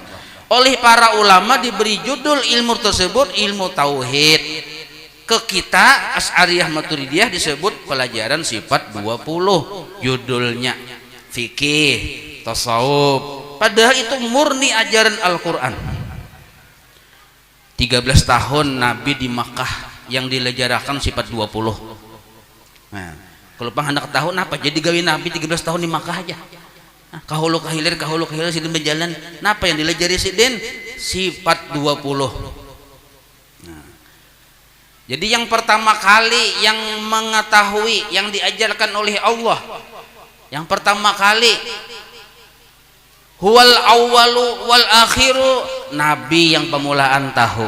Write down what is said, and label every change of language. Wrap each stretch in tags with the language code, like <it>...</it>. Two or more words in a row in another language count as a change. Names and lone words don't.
<id>Oleh para ulama diberi judul ilmu tersebut ilmu tauhid. Ke kita Asy'ariyah Maturidiyah disebut pelajaran sifat 20, judulnya fikih, tasawuf. Padahal itu murni ajaran Al-Quran. 13 tahun Nabi di Makkah yang dilajarakan sifat 20.</id> <bjn>Nah, kalau hendak tahu napa jadi gawe Nabi 13 tahun di Makkah aja. Nah, kahulu kahilir sidin berjalan. Napa yang dilajari sidin? Sifat 20.</bjn> <id>Nah, jadi yang pertama kali yang mengetahui, yang diajarkan oleh Allah, yang pertama kali</id> <ar>هو الأول والآخر,</ar> <id>Nabi yang pemulaan tahu.</id>